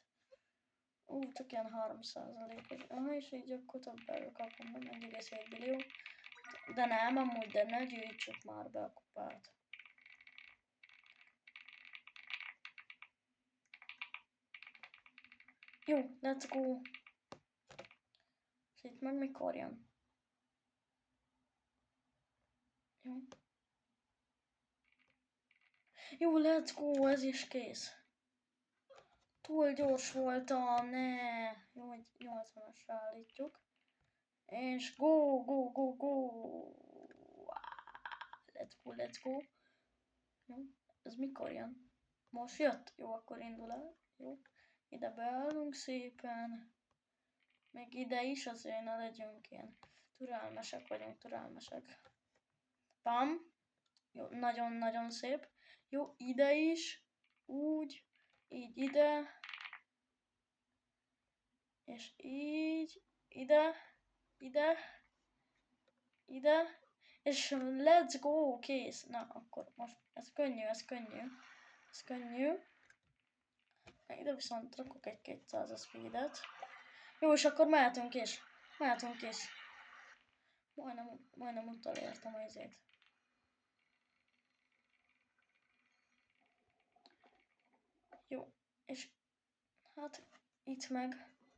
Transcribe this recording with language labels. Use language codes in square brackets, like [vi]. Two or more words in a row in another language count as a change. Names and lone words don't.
[hu] Csak ilyen 3%-os. És így akkor több előkapom, nem 1,7 millió. De nem, amúgy, de ne gyűjtsük már be a kupát. Jó, [en] let's go. [hu] És itt meg mikor jön? Jó. Jó, [en] let's go, [hu] ez is kész. Túl gyors voltam, ne. Jó, hogy 80-asra állítjuk. És [en] go, go, go, go. Let's go, let's go. [hu] Jó, ez mikor jön? Most jött? Jó, akkor indul el. Jó. Ide beállunk szépen. Még ide is, azért ne legyünk ilyen. Türelmesek vagyunk, türelmesek. Pam. Jó, nagyon-nagyon szép. Jó, ide is. Úgy. Így ide. És így. Ide. Ide. Ide. És [en] let's go, [hu] kész. Na, akkor most ez könnyű, ez könnyű. Ez könnyű. Ide viszont rakok egy 200 speedet. Jó, és akkor mehetünk is. Mehetünk is. Majdnem utolértem a izét. Jó, és hát itt meg.